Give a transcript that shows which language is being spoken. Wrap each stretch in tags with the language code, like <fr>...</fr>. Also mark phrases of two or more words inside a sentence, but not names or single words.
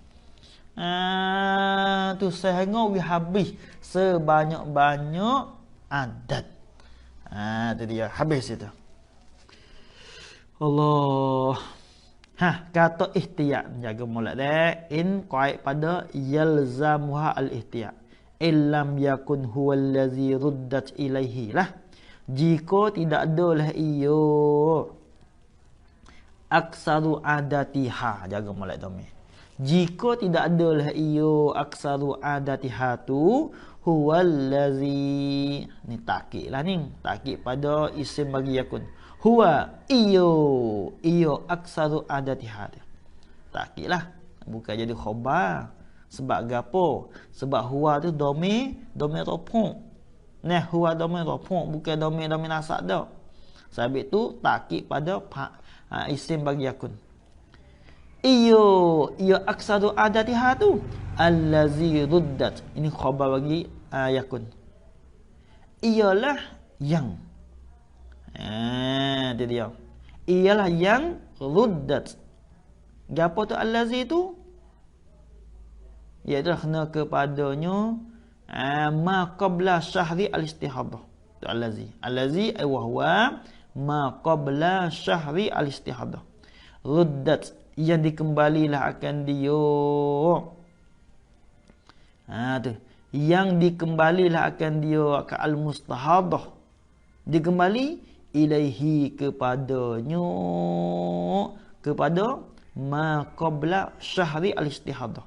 <ms>Tu sehingga we habis sebanyak-banyak adat. Tu dia habis itu. Allah. Kata ihtiyat jaga molek dah in qaid pada</ms> <ar>يلزمها الاحتياط إلم يكن هو الذي ردت إليه</ar> <ms>lah. Jika tidak adalah iyo</ms> <ar>أكثر عادتها,</ar> <ms>jaga molek domain. Jika tidak adalah iyo</ms> <ar>أكثر عادتها</ar> <ms>tu</ms> <ar>هو الذي,</ar> <ms>ni takkid lah ni, takkid pada isim bagi yakun. Huwa iyo</ms> <ar>أكثر عادتها.</ar> <ms>Takkid lah, bukan jadi khabar. Sebab gapo? Sebab huwa tu</ms> <ar>ضمير رفع.</ar> <ms>Huwa</ms> <ar>ضمير رفع,</ar> <ms>bukan</ms> <ar>ضمير نصب</ar> <ms>dah. Sebab itu takkid pada isim bagi yakun. Iyo</ms> <ar>أكثر عادتها</ar> <ms>tu</ms> <ar>الذي ردت.</ar> <ms>Ini khabar bagi yakun. Iyalah yang. Itu dia. Ialah yang ruddat. Gapo tu allazi tu? Iaitu kena kepadanya</ms> <ar>ما قبل شهر الاستحاضة. Tu الذي. الذي وهو ما قبل شهر الاستحاضة.</ar> <ms>Ruddat, yang dikembalilah akan dia. Tu. Yang dikembalilah akan dia ke al-mustahadah. Dikembali ilaihi kepadanya, kepada</ms> <ar>ما قبل شهر الاستحاضة.</ar>